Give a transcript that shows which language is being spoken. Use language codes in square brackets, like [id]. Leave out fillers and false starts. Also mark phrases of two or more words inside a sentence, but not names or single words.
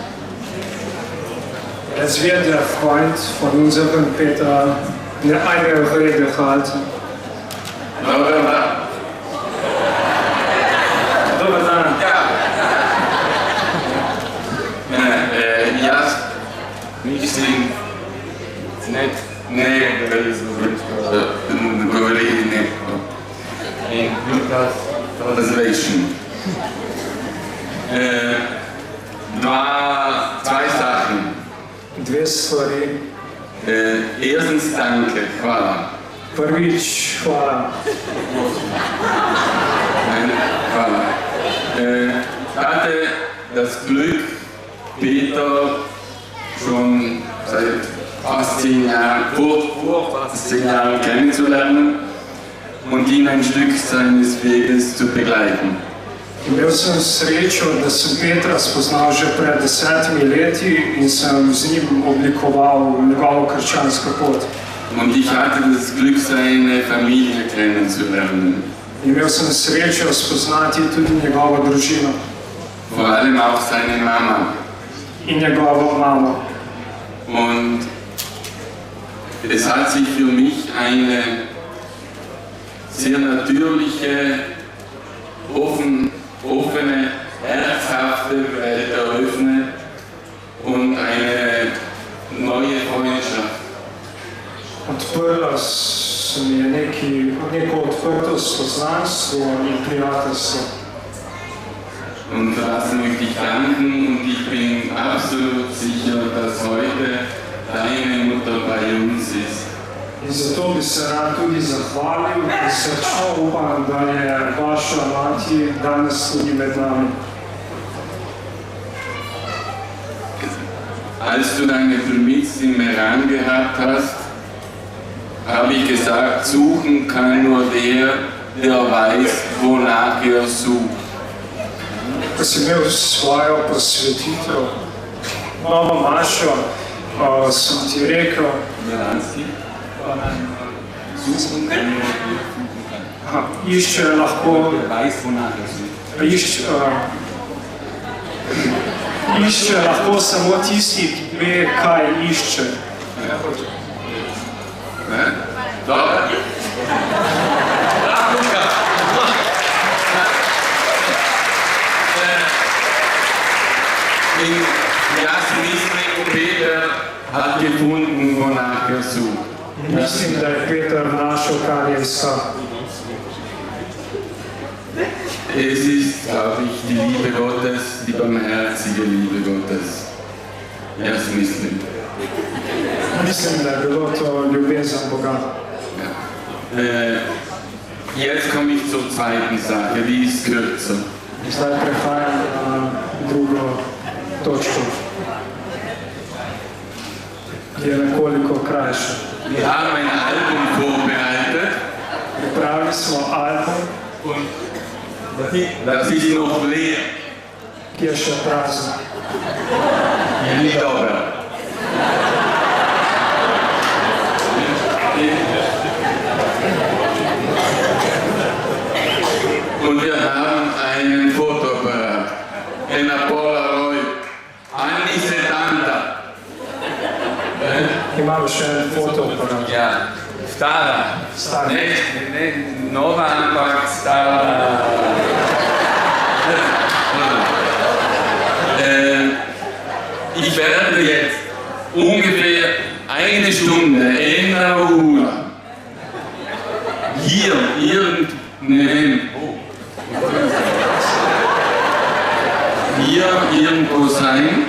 [de] Es wird der Freund von unserem Peter eine Rede halten. [sl] Dobar dan. Dobar dan. Jaz mislim, ne govoriti nekako. [en] In Lukas Translation. [de] Zwei Sachen. [sl] Dve stvari. [de] Erstens danke, [sl] hvala. Prvič, hvala. Hvala. [de] Hatte das Glück, Peter schon seit fast 10 Jahren, vor fast 10 Jahren kennenzulernen und ihn ein Stück seines Weges zu begleiten. [sl] Imel sem srečo, da sem Petra spoznal že pred 10 leti in sem z njim oblikoval njegovo krščansko pot. [de] Und ich hatte das Glück, seine Familie kennenzulernen. [sl] Imel sem srečo spoznati tudi njegovo družino. [de] Vor allem auch seine Mama. [sl] In njegovo mamo. [de] Und es hat sich für mich eine sehr natürliche, offene, herzhafte Welt eröffnet und eine neue Freundschaft. [sl] Odprla se mi je neko odprto spoznanstvo in prijateljstvo. [de] Und für das möchte ich danken und ich bin absolut sicher, dass heute deine Mutter bei uns ist. [sl] In zato bi se rad tudi zahvalil, ker srčno upam, da je vaša mati danes tudi med nami. [de] Als du deine Primiz im Iran gehabt hast, habe ich gesagt, suchen kann nur der weiß, wonach er sucht. [sl] Ko si imel svojo posvetitev, novo mašo, sem ti rekel, išče lahko samo tisti, ki ve, kaj išče. Dobro. Jaz mislim, [de] Peter hat gefunden, wonach er sucht. [sl] Mislim, da je Peter našel, kar je iskal. [de] Es ist, glaube ich, die Liebe Gottes, die barmherzige Liebe Gottes. [sl] Jaz mislim. Mislim, da je bilo to ljubezen Boga. [de] Jetzt komme ich zur zweiten Sache, die ist kürzer. [sl] Zdaj prehajam na drugo točko, ki je nekoliko krajša. [de] Wir haben ein Album vorbereitet. [sl] Pripravili smo album, [de] Das ist noch leer. [sl] ki je še prazen. Je ni dobro. [de] Und wir haben einen Fotoapparat, eine Polaroid, [it] anni 70. [sl] Imamo še en fotoaparat. Ja, stara. Ne nova, ampak stara. [de] Ich werde jetzt ungefähr eine Stunde, eine Uhr hier irgendwo sein.